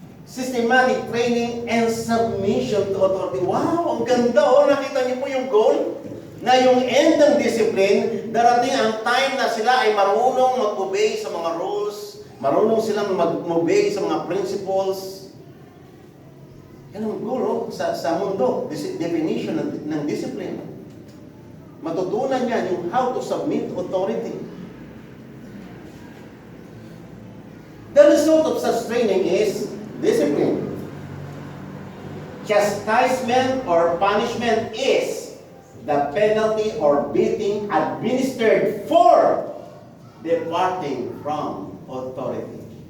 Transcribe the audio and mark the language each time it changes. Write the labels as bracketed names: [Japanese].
[English] Systematic training and submission to authority. [Filipino] Wow, ang ganda oh. Nakita niyo po yung goal? Na yung end ng discipline, darating ang time na sila ay marunong mag-obey sa mga rules, marunong silang mag-obey sa mga principles. Yan ang goal oh, sa mundo, definition ng discipline. Matutunan niya yung [English] how to submit to authority. The result of such training is discipline. Chastisement or punishment is the penalty or beating administered for departing from authority.